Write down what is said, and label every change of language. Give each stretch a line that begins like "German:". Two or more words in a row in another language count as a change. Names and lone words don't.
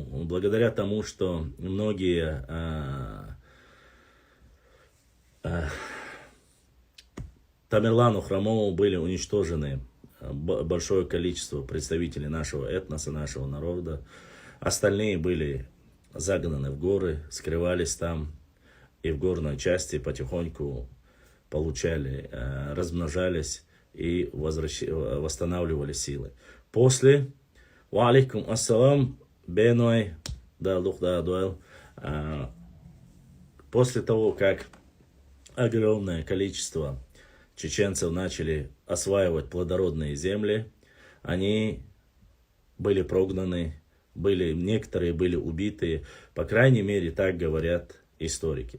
Russian: Благодаря тому, что многие Тамерлану Хромову были уничтожены большое количество представителей нашего этноса, нашего народа. Остальные были загнаны в горы, скрывались там и в горной части потихоньку получали, размножались и восстанавливали силы. После,
Arabic: وعليكم السلام,
Chechen: беной, да, дуэл,
Russian: после того, как огромное количество чеченцев начали осваивать плодородные земли, они были прогнаны, некоторые были убиты, по крайней мере, так говорят историки.